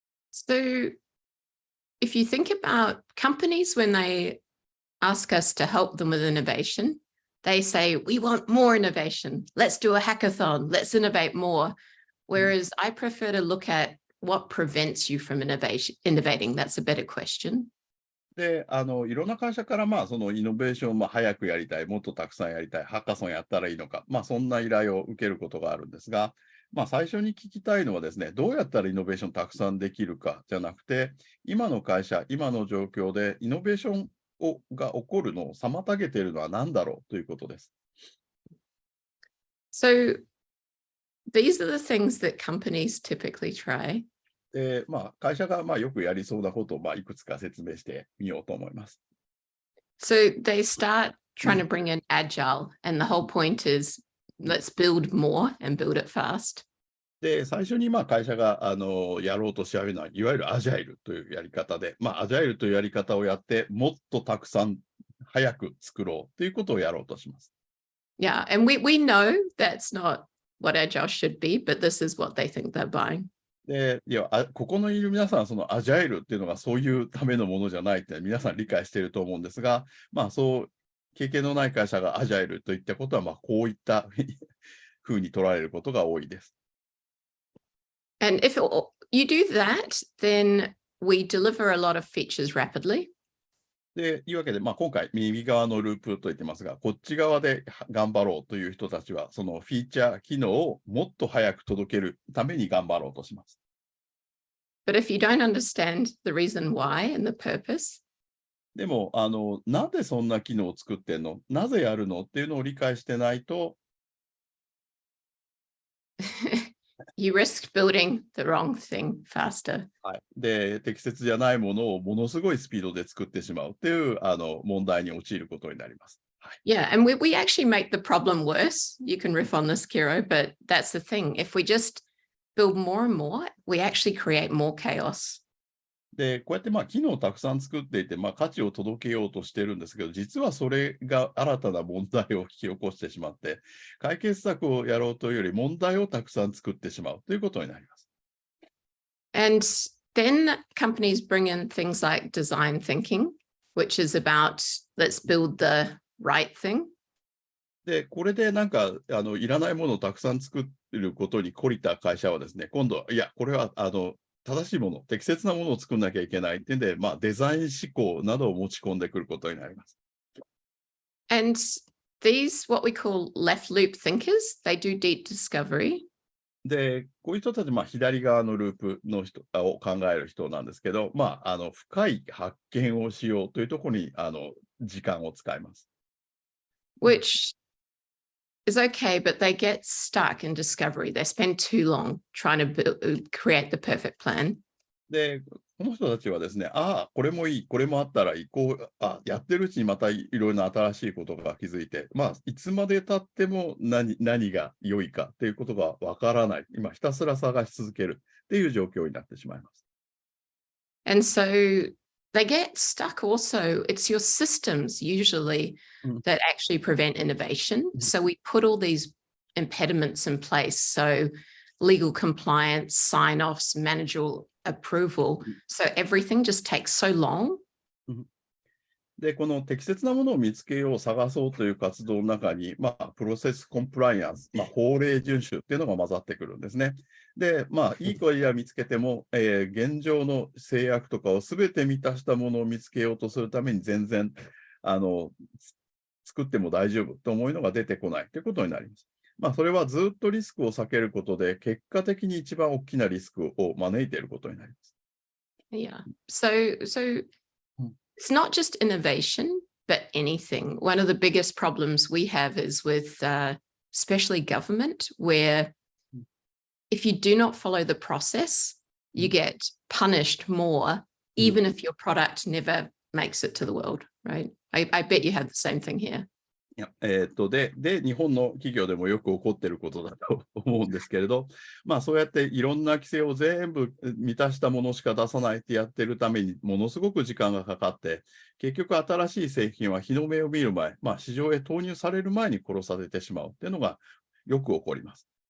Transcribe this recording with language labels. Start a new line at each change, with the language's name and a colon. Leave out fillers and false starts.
English: So, if you think about companies, when they ask us to help them with innovation, they say, we want more innovation. Let's do a hackathon. Let's innovate more. Whereas I prefer to look at what prevents you from innovating. That's a better question.
Japanese: で、いろんな会社から、そのイノベーションを早くやりたい、もっとたくさんやりたい、ハッカソンやったらいいのか、そんな依頼を受けることがあるんですが、最初に聞きたいのはですね、どうやったらイノベーションたくさんできるかじゃなくて、今の会社、今の状況でイノベーションが起こるのを妨げているのは何だろうということです。
English: So, these are the things that companies typically try.
Japanese: で、会社がよくやりそうなことをいくつか説明してみようと思います。
English: So, they start trying to bring in agile, and the whole point is let's build more and build it fast.
Japanese: で、最初に会社がやろうとし始めるのは、いわゆるアジャイルというやり方で、アジャイルというやり方をやって、もっとたくさん早く作ろうということをやろうとします。
English: Yeah, and we know that's not what agile should be, but this is what they think they're buying.
Japanese: で、ここのいる皆さん、そのアジャイルっていうのがそういうためのものじゃないって皆さん理解していると思うんですが、そう経験のない会社がアジャイルといったことは、こういったふうに捉えることが多いです。
English: And if you do that, then we deliver a lot of features rapidly.
Japanese: で、いうわけで、今回、右側のループと言ってますが、こっち側で頑張ろうという人たちは、そのフィーチャー、機能をもっと早く届けるために頑張ろうとします。
English: But if you don't understand the reason why and the purpose,
Japanese: でも、なんでそんな機能を作ってんの？なぜやるの？っていうのを理解してないと、
English: you risk building the wrong thing faster.
Japanese: はい。で、適切じゃないものをものすごいスピードで作ってしまうっていう問題に陥ることになります。はい。
English: Yeah, and we actually make the problem worse. You can riff on this, Kiro, but that's the thing. If we just build more and more, we actually create more chaos.
Japanese: で、こうやって機能をたくさん作っていて、価値を届けようとしてるんですけど、実はそれが新たな問題を引き起こしてしまって、解決策をやろうというより問題をたくさん作ってしまうということになります。
English: And then companies bring in things like design thinking, which is about let's build the right thing.
Japanese: で、これでいらないものをたくさん作ることに懲りた会社はですね、今度は、いや、これは、正しいもの、適切なものを作んなきゃいけないっていうんで、デザイン思考などを持ち込んでくることになります。
English: And these, what we call left loop thinkers, they do deep discovery.
Japanese: で、こういう人たち、左側のループの人を考える人なんですけど、深い発見をしようというところに、時間を使います。
English: Which is okay, but they get stuck in discovery. They spend too long trying to create the perfect plan.
Japanese: で、この人たちはですね、これもいい、これもあったらいい、やってるうちにまたいろいろな新しいことが気づいて、いつまで経っても何が良いかということがわからない。今、ひたすら探し続けるっていう状況になってしまいます。
English: And so they get stuck also. It's your systems usually that actually prevent innovation. So we put all these impediments in place. So legal compliance, sign-offs, managerial approval. So everything just takes so long.
Japanese: で、この適切なものを見つけよう、探そうという活動の中に、プロセスコンプライアンス、法令遵守っていうのが混ざってくるんですね。で、いい声や見つけても、現状の制約とかをすべて満たしたものを見つけようとするために全然、作っても大丈夫と思うのが出てこないということになります。それはずっとリスクを避けることで、結果的に一番大きなリスクを招いていることになります。
English: Yeah. So it's not just innovation, but anything. One of the biggest problems we have is with especially government, where if you do not follow the process, you get punished more, even if your product never makes it to the world, right? I bet you have the same thing here.
Japanese: いやで、日本の企業でもよく起こっていることだと思うんですけれど、そうやっていろんな規制を全部満たしたものしか出さないってやってるために、ものすごく時間がかかって、結局新しい製品は日の目を見る前、市場へ投入される前に殺されてしまうっていうのがよく起こります。